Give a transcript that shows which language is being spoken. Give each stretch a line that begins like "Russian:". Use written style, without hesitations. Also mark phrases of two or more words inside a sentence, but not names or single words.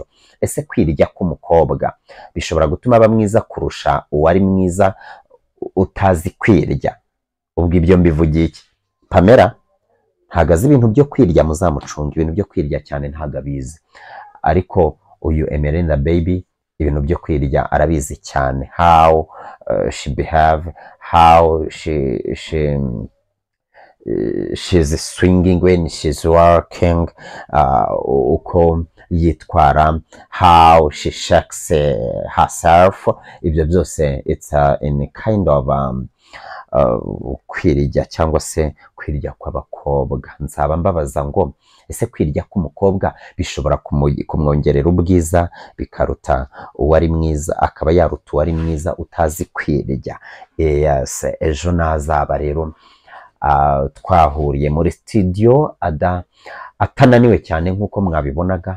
Kinyarwanda: Ese kwirya k'umukobwa bishobora gutuma aba mwiza kurusha uwari mwiza utazi kwirya? Ubwo ibyo mbivugiye iki? Pamela ntago azi ibintu byo kwirya, muzamucunga. Ibintu byo kwirya cyane ntago abizi, ariko uyu Emeline the Baby ibintu byo kwirya arabizi cyane.
English: How she behave, how she's swinging when she's working,
Kinyarwanda: uko yitwara,
English: how she shakes herself.
Kinyarwanda: Ibyo byose
English: it's in kind of
Kinyarwanda: kwirya cyangwa se kwirya kw'abakobwa. Nzaba mbabaza ngo ese kwirya k'umukobwa bishobora kumwongerera ubwiza bikaruta uwari mwiza, akaba yaruta uwari mwiza utazi kwirya? Yes, ejo nazaba rero twahuriye muri studio atananiwe cyane nk'uko mwabibonaga.